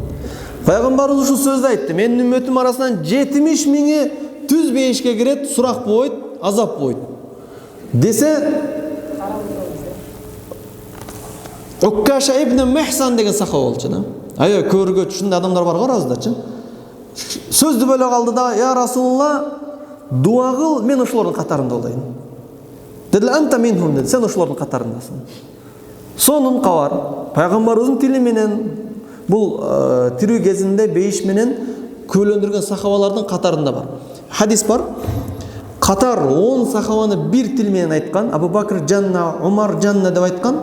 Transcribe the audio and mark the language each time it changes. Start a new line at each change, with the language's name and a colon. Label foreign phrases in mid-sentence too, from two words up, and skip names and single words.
Kyrgyz: Пайгамбарыбыз ушул сөздү айтты. Менин үммөтүм арасынан 70 миңи түз бейишке кирет, сурак болбойт, азап болбойт. Десе Уккаша ибн Мехсан деген сахаба болчу да. Аябай көргөч ушундай адамдар бар арабыздарчы. Сөздү бөлө калды да,
Arabic: يا رسول الله,
Kyrgyz: дуа кыл, мен ошолордун катарында болайын. Дедилер,
Arabic: أنت منهم
Kyrgyz: деди, сен ошолордун катарындасың. Сонун кабар, пайгамбарыбыздын тили менен бул тирүү кезинде бейиш менен көйлөндүргөн сахабалардын катарында бар. Хадис бар. Катар 10 сахабаны бир тил менен айткан, Абу Бакр жанна, Умар жанна деп айткан.